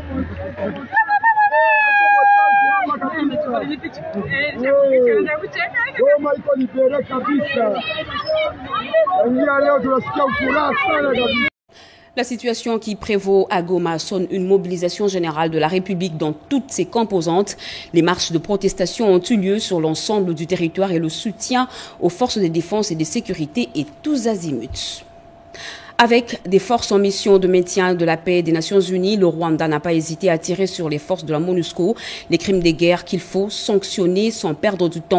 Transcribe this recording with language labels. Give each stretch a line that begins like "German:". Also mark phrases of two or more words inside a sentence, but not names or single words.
Swahili: Goma iko libéré kabisa. Leo tunasikia furaha sana kabisa.
French: La situation qui prévaut à Goma sonne une mobilisation générale de la République dans toutes ses composantes. Les marches de protestation ont eu lieu sur l'ensemble du territoire et le soutien aux forces de défense et de sécurité est tous azimuts. Avec des forces en mission de maintien de la paix des Nations Unies, le Rwanda n'a pas hésité à tirer sur les forces de la MONUSCO, les crimes de guerre qu'il faut sanctionner sans perdre du temps.